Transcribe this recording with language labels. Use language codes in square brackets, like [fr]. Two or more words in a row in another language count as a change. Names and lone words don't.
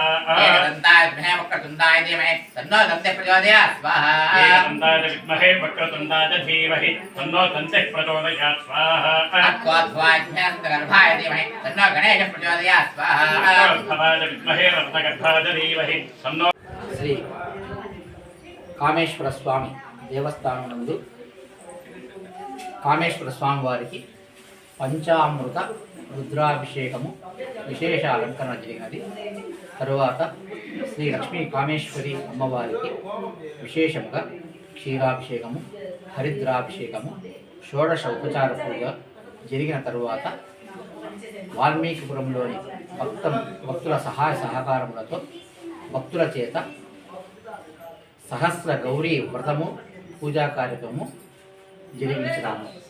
[sa] एकदन्ताय विद्महे वक्रतुण्डाय धीमहि तन्नो दन्तिः प्रचोदयात् स्वाहा एकदन्ताय विद्महे वक्रतुण्डाय धीमहि तन्नो दन्तिः प्रचोदयात् स्वाहा गर्भाय धीमहि तन्नो गणेशः प्रचोदयात् स्वाहा भवाय विद्महे रत्नगर्भाय धीमहि तन्नो [te] శ్రీ కామేశ్వర స్వామి దేవస్థానం నందు కామేశ్వర స్వామి వారికి పంచామృత రుద్రాభిషేకము విశేష అలంకరణ జరిగినది. తరువాత శ్రీ లక్ష్మీ కామేశ్వరి అమ్మవారికి విశేషంగా క్షీరాభిషేకము హరిద్రాభిషేకము షోడశ ఉపచార పూజ జరిగిన తరువాత వాల్మీకిపురంలోని భక్తుల సహాయ సహకారములతో భక్తుల చేత సహస్ర గౌరీ వ్రతము పూజా కార్యక్రమము జరిగించినాము.